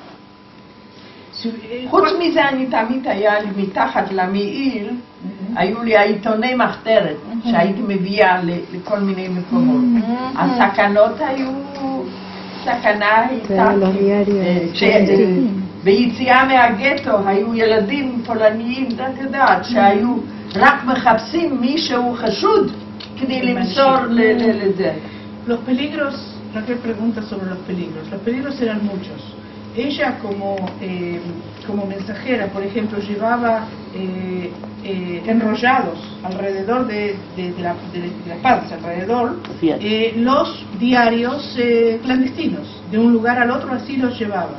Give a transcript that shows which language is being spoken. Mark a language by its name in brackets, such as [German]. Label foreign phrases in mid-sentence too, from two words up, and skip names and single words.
[Hebrew] חוץ מזה אני תמיד היה לי מתחת למעיל, היו לי העיתוני מחתרת שהייתי מביאה לכל מיני מקומות. הסכנות היו, סכנה הייתה, ביציאה מהגטו היו ילדים פולניים, את יודעת, שהיו רק מחפשים מישהו חשוד כדי למסור לזה. [Spanish] Los peligros, Raquel pregunta sobre los peligros eran muchos. ella como mensajera, por ejemplo, llevaba enrollados alrededor de la panza, alrededor, los diarios clandestinos, de un lugar al otro así los llevaba.